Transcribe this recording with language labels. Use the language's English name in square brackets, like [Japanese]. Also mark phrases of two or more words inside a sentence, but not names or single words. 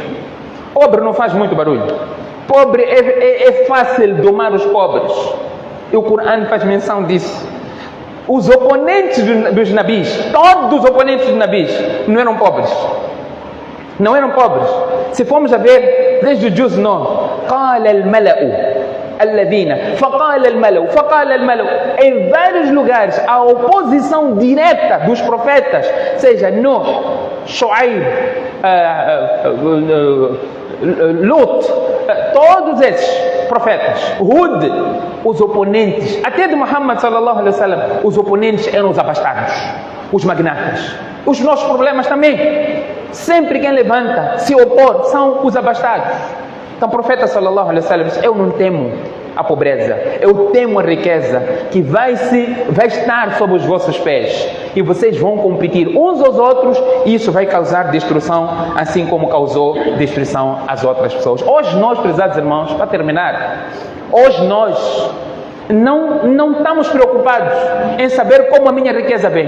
[Portuguese] Pobre não faz muito barulho. Pobre é fácil domar os pobres. E o Corão faz menção disso. Os oponentes dos nabis, todos os oponentes dos nabis, não eram pobres. Não eram pobres. Se formos a ver, desde o Juz 9, [Arabic] قال الملأ الذين فقال الملأ, [Portuguese] em vários lugares, a oposição direta dos profetas, seja Nuh, Shuaib, Lut, todos esses profetas, Hud, os oponentes, até de Muhammad [Arabic] صلى الله عليه وسلم, [Portuguese] os oponentes eram os abastados, os magnatas. Os nossos problemas também, sempre quem levanta, se opor, são os abastados. Então o profeta [Arabic] صلى الله عليه وسلم [Portuguese] disse, eu não temo a pobreza, eu temo a riqueza que vai estar sob os vossos pés, e vocês vão competir uns aos outros, e isso vai causar destruição, assim como causou destruição às outras pessoas. Hoje nós, prezados irmãos, para terminar, hoje nós não estamos preocupados em saber como a minha riqueza vem.